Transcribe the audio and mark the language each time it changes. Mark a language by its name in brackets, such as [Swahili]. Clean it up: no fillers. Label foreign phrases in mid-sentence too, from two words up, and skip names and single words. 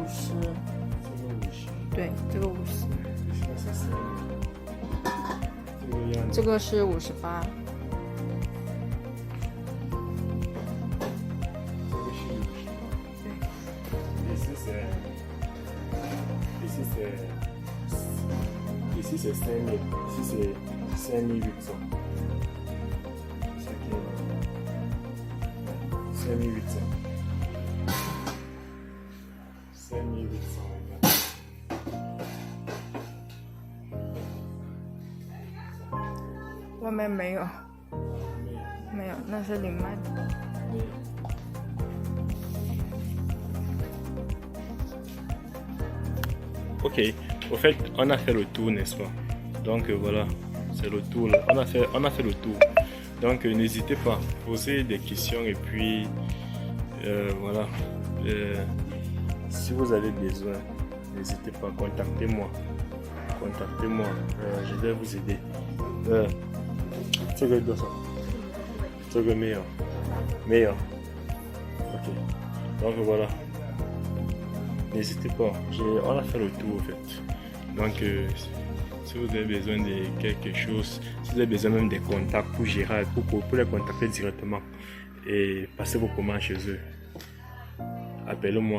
[Chinese] 这个50。对，这个50。这个是 58。这个是50。 [French] 对。Ici c'est 5000. Ici c'est 5800. 5800. 5800. [Chinese] 外面没有，没有，那是零卖的。 [French] Ok, au fait, on a fait le tour, n'est-ce pas? Donc voilà, c'est le tour. On a fait le tour. Donc n'hésitez pas à poser des questions et puis voilà. Si vous avez besoin, n'hésitez pas, contactez-moi. Je vais vous aider. [Chinese] 这个多少？这个没有。Ok. [French] Donc voilà. N'hésitez pas. On a fait le tour en fait. Donc si vous avez besoin de quelque chose, si vous avez besoin même des contacts pour gérer, pour les contacter directement et passer vos commandes chez eux, appelez-moi.